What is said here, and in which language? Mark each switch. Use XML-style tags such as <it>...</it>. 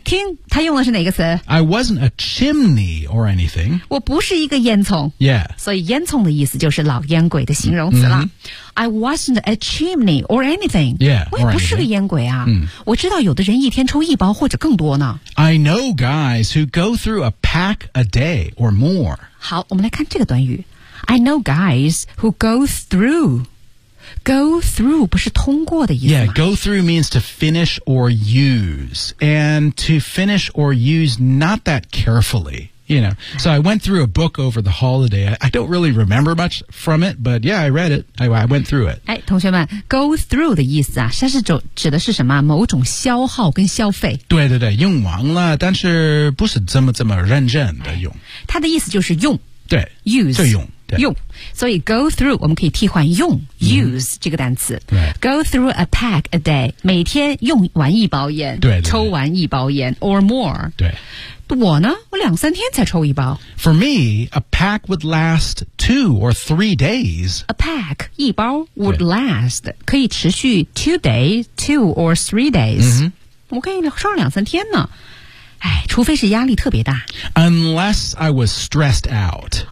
<zh>听，他用的是哪个词？</zh> <en>I wasn't a chimney or anything.</en> <zh>我不是一个烟囱。</zh> <en>Yeah.</en> <zh>所以烟囱的意思就是老烟鬼的形容词了。</zh> <en>I wasn't a chimney or anything. Yeah,</en> <zh>我也不是个烟鬼啊。我知道有的人一天抽一包或者更多呢。</zh> <en>I know guys who go through a pack a day or more.</en> <zh>好，我们来看这个短语。</zh> <en>I know guys who go through. Go through</en> <zh>不是通过的意思吗？</zh> <en>Yeah, go through means to finish or use. And to finish or use not that carefully. You know, so I went through a book over the holiday. I don't really remember much from it, but yeah, I read it. I went through it.</en> <zh>哎，同学们 ，</zh> <en>go through</en> <zh>的意思啊，它是指的是什么？某种消耗跟消费。对对对，用完了，但是不是这么认真的用。它的意思就是用。对</zh> <en>，use</en> <zh>就用对用。所以</zh> <en>go through</en> <zh>我们可以替换用 use 这个单词。</zh> <en>Right. Go through a pack a day，</en> <zh>每天用完一包烟，对对对抽完一包烟 ，</zh> <en>or more。</en> <zh>对。我呢我两三天才抽一包</zh> <en>For me, a pack would last 2 or 3 days A pack,</en> <zh>一包</zh> <en>would last</en> <zh>可以持续</zh> <en>2 days, 2 or 3 days、</en> <zh>我可以抽两三天呢哎，除非是压力特别大</zh> <en>Unless I was stressed out</en>